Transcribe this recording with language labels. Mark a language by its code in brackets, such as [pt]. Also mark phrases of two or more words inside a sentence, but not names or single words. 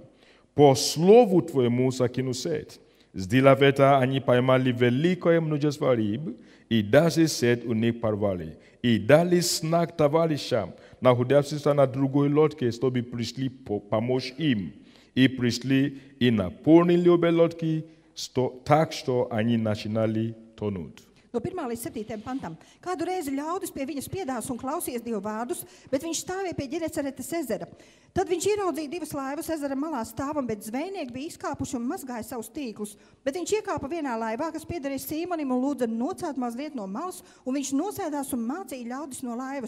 [ru] По слову твоему закину сеть. Сделав это, они поймали великое множество рыб, и даже сеть у них порвали. И дали знак товарищам, находившимся на другой лодке, чтобы пришли помочь им. И пришли и наполнили обе лодки, так что они начинали тонуть. [lv] No 1. līdz 7. pantam. Kādu reizi ļaudis pie viņas piedās un klausījās Dieva vārdus, bet viņš stāvēja pie Ģenesaretes ezera. Tad viņš ieraudzīja divas laivas ezera malā stāvam, bet zvejnieki bija izkāpuši un mazgāja savus tīklus. Bet viņš iekāpa vienā laivā, kas piederēja Sīmonim, un lūdza nocelt mazliet no malas, un viņš nosēdās un mācīja ļaudis no laivas.